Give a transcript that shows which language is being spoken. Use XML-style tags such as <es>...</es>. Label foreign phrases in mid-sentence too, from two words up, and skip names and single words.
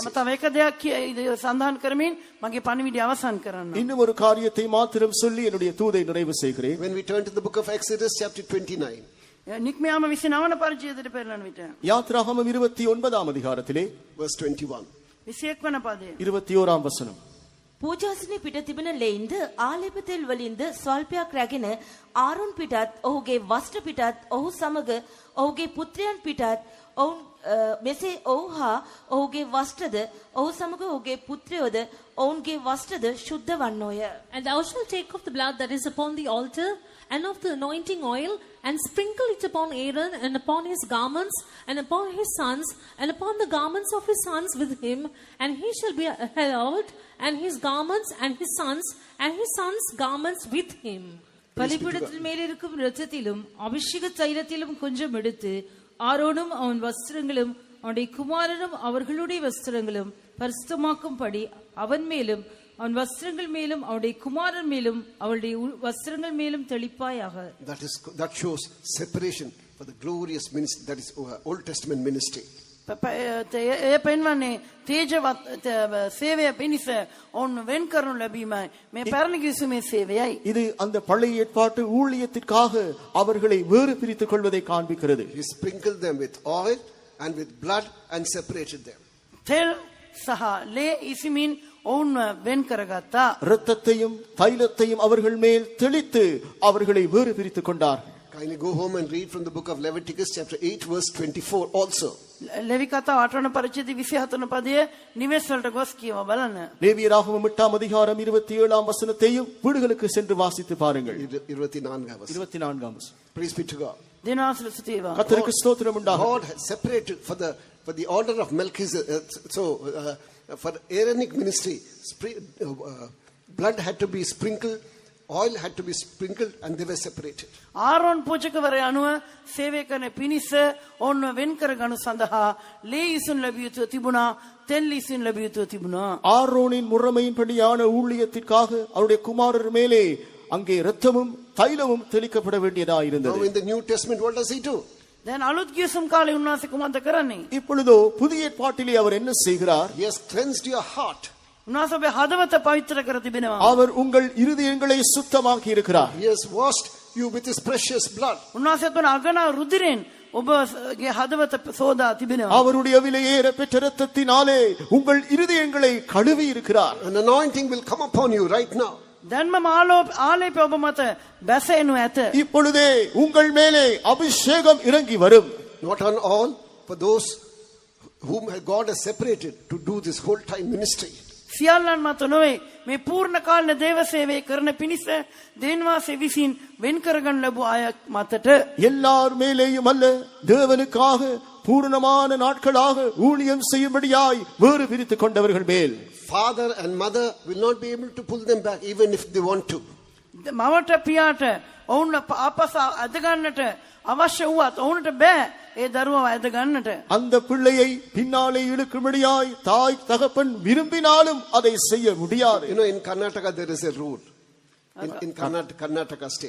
<si>මම තව එක දෙයක් සඳහන් කරමින් මගේ පණිවිඩය අවසන් කරන්න.</si> <ta>இன்னும் ஒரு காரியத்தை மாத்திரம் சொல்லி என்னுடைய தூதை நிறைவு செய்கிறேன்.</ta> <en>When we turn to the book of Exodus chapter 29.</en> <si>නික්මයාම 29 පරිච්ඡේදයට පෙරලන විට</si> <ta>யாத்ராகமம் 29 அதிகாரத்திலே</ta> <en>verse 21.</en> <si>21 වන පදය.</si> <ta>21 வசனம்.</ta> <si>පූජාසනේ පිට තිබෙන ලෙයින්ද ආලේප තෙල් වලින්ද ස්වල්පයක් රැගෙන ආරොන් පිටත් ඔහුගේ වස්ත්‍ර පිටත් ඔහු සමග ඔහුගේ පුත්‍රයන් පිටත් ඔවුන් මෙසේ ඔහු හා ඔහුගේ වස්ත්‍රද ඔහු සමග ඔහුගේ පුත්‍රයෝද ඔවුන්ගේ වස්ත්‍රද ශුද්ධ වන්නෝය.</si> <en>And thou shalt take of the blood that is upon the altar and of the anointing oil, and sprinkle it upon Aaron and upon his garments and upon his sons and upon the garments of his sons with him, and he shall be hallowed, and his garments and his sons garments with him.</en> <ta>பலிபீடத்தின் மேல் இருக்கும் இரத்தத்திலும் அபிஷேக தைலத்திலும் கொஞ்சம் எடுத்து ஆரோனும் அவன் வஸ்திரங்களும் அவனுடைய குமாரனும் அவர்களுடைய வஸ்திரங்களும் பரிசுத்தமாக்கும்படி அவன் மேலும் அவன் வஸ்திரங்கள் மேலும் அவனுடைய குமாரன் மேலும் அவளுடைய வஸ்திரங்கள் மேலும் தெளிப்பாயாக.</ta> <en>That shows separation for the glorious ministry, that is Old Testament ministry.</en> <si>එය පෙන්වන්නේ තේජවත් සේවය පිණිස ඔවුන් වෙන් කරනු ලැබීමයි. මේ පැරණි කිවිසුමේ සේවයයි.</si> <ta>இது அந்த பழைய ஏற்பாட்டு ஊழியத்திற்காக அவர்களை வேறு பிரித்துக் கொள்வதை காண்பிக்கிறது.</ta> <en>He sprinkled them with oil and with blood and separated them.</en> <si>තෙල් සහ ලේ ඉසිමින් ඔවුන් වෙන් කරගත්තා.</si> <ta>இரத்தத்தையும் தைலத்தையும் அவர்கள் மேல் தெளித்து அவர்களை வேறு பிரித்துக் கொண்டார்கள்.</ta> <en>Kindly go home and read from the book of Leviticus chapter 8 verse 24 also.</en> <si>ලෙවි කතාව 8 වන පරිච්ඡේදය 24 වන පදයේ නිවෙස් වලට ගොස් කියව බලන්න.</si> <ta>லேவியராகமம் 8ஆம் அதிகாரம் 27ஆம் வசனத்தையும் வீடுகளுக்கு சென்று வாசித்து பாருங்கள். 24ஆம் வசனம்.</ta> <en>Praise be to God.</en> <si>දිනාසල ස්තුතිවා.</si> <ta>கர்த்தருக்கு ஸ்தோத்திரம் உண்டாக.</ta> <en>God has separated for the order of Melchizedek. For Aaronic ministry, blood had to be sprinkled, oil had to be sprinkled, and they were separated.</en> <si>ආරෝන් පූජකවරයා අනුව සේවය කරන පිණිස ඔවුන් වෙන් කරගනු සඳහා ලේ ඉසුන් ලැබිය යුතුව තිබුණා, තෙල් ඉසුන් ලැබිය යුතුව තිබුණා.</si> <ta>ஆரோனின் முறைமையின்படியான ஊழியத்திற்காக அவருடைய குமாரர் மேலே அங்கே இரத்தமும் தைலமும் தெளிக்கப்பட வேண்டியதாயிருந்தது.</ta> <en>Now in the New Testament, what does he do?</en> <si>දැන් අලුත් ගිවිසුම් කාලේ උන්වහන්සේ කුමක්ද කරන්නේ?</si> <ta>இப்பொழுதோ புதிய ஏற்பாட்டிலே அவர் என்ன செய்கிறார்?</ta> <en>He has cleansed your heart.</en> <si>උන්වහන්සේ ඔබේ හදවත පවිත්‍ර කර තිබෙනවා.</si> <ta>அவர் உங்கள் இருதயங்களை சுத்தமாக்கி இருக்கிறார்.</ta> <en>He has washed you with his precious blood.</en> <si>උන්වහන්සේ තුන අගනා රුධිරෙන් ඔබගේ හදවත සෝදා තිබෙනවා.</si> <ta>அவருடைய விலையேற பெற்ற இரத்தத்தினாலே உங்கள் இருதயங்களை கழுவி இருக்கிறார்.</ta> <en>An anointing will come upon you right now.</en> <si>දැන්ම ආලේපය ඔබ මත බැසෙනු ඇත.</si> <ta>இப்பொழுதே உங்கள் மேலே அபிஷேகம் இறங்கி வரும்.</ta> <en>Not on all, for those whom God has separated to do this whole time ministry.</en> <si>සියල්ලන් මත නොවේ මේ පූර්ණ කාලීන දේව සේවය කරන පිණිස දෙවියන්වහන්සේ විසින් වෙන් කරගන්න ලැබු අය මතට</si> <ta>எல்லார் மேலேயும் அல்ல, தேவனுக்காக பூரணமான நாட்களாக ஊழியம் செய்யும்படியாய் வேறு பிரித்துக் கொண்டவர்கள் மேல்.</ta> <en>Father and mother will not be able to pull them back even if they want to.</en> <si>මවට පියාට ඔවුන් ආපස අද ගන්නට අවශ්‍ය වුවත් ඔවුන්ට බෑ ඒ දරුවව අද ගන්නට.</si> <ta>அந்த பிள்ளையை பின்னாலே இழுக்கும்படியாய் தாய் தகப்பன் விரும்பினாலும் அதை செய்ய முடியாது.</ta> <en>You know, in Karnataka there is a rule. In Karnataka state.</en>